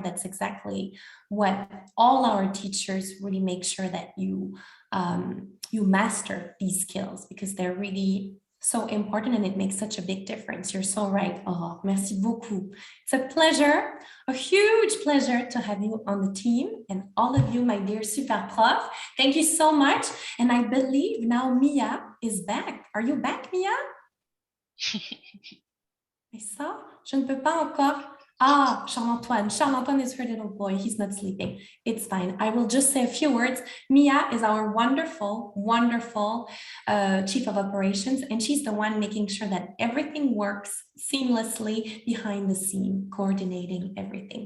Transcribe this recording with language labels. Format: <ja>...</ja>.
<en>That's exactly what all our teachers really make sure that you you master these skills, because they're really so important and it makes such a big difference. You're so right.</en> <fr>Oh, merci beaucoup.</fr> <en>It's a pleasure, a huge pleasure to have you on the team, and all of you, my dear super prof. Thank you so much. And I believe now Mia is back. Are you back, Mia?</en> <fr>Mais ça, je ne peux pas encore. Ah, Charles-Antoine.</fr> <en>Charles-Antoine is her little boy. He's not sleeping. It's fine. I will just say a few words. Mia is our wonderful, wonderful chief of operations, and she's the one making sure that everything works seamlessly behind the scene, coordinating everything.</en>